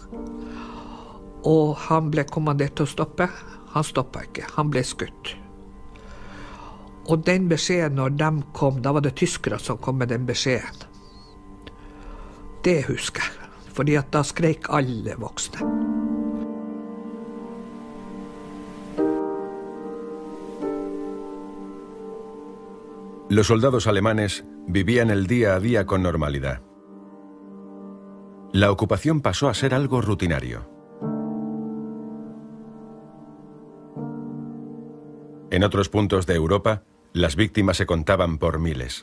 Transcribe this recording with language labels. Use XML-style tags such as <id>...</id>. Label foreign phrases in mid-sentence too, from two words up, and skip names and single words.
<no>Og han ble kommandert til å stoppe. Han stoppet ikke. Han ble skutt. Og den beskjeden når de kom, da var det tyskere som kom med den beskjeden. Det husker jeg. Fordi at da skrek alle voksne.</no> <es>Los soldados alemanes vivían el día a día con normalidad. La ocupación pasó a ser algo rutinario. En otros puntos de Europa, las víctimas se contaban por miles.</es>